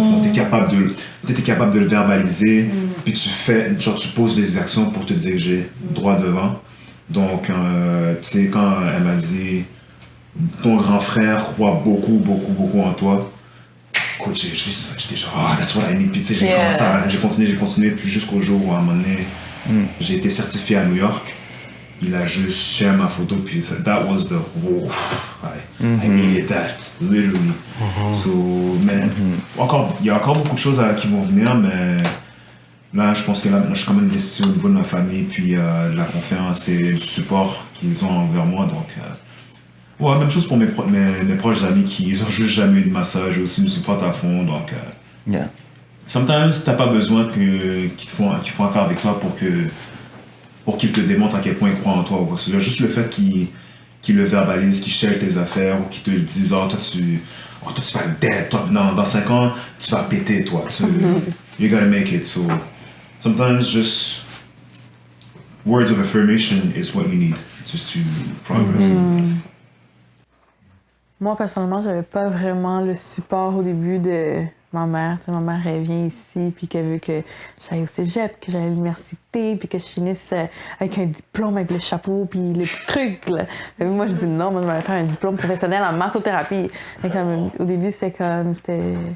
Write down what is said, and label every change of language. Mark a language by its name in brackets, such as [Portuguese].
[French] Tu es capable de le verbaliser, puis tu poses des actions pour te diriger droit devant. Donc, tu sais, quand elle m'a dit ton grand frère croit beaucoup en toi, écoute, j'étais genre, [English] that's what I need. [French] Puis tu sais, j'ai continué, puis jusqu'au jour où à un moment donné, j'ai été certifié à New York. Il a juste share ma photo, puis [English] that was the I needed that, literally. So, man, [French] il y a encore beaucoup de choses qui vont venir, mais là, je pense que là, je suis quand même investi au niveau de ma famille, puis la confiance et le support qu'ils ont envers moi. Donc, même chose pour mes proches amis qui ont juste jamais eu de massage, aussi me supportent à fond. Donc, sometimes, t'as pas besoin qu'ils font affaire avec toi pour qu'ils te démontrent à quel point ils croient en toi. Juste le fait qu'ils le verbalisent, qu'ils share tes affaires, ou qu'ils te le disent, toi, tu vas être dead. Toi, dans 5 ans, tu vas péter, toi. [English] You gotta make it. So, sometimes just words of affirmation is what you need just to progress. [French] Moi, personnellement, j'avais pas vraiment le support au début de ma mère, tu sais, ma mère, elle vient ici, puis qu'elle veut que j'aille au cégep, que j'aille à l'université, puis que je finisse avec un diplôme, avec le chapeau, puis les petits trucs, là. Fait que moi, je dis non, moi, je vais faire un diplôme professionnel en massothérapie. Fait que, au début, c'était...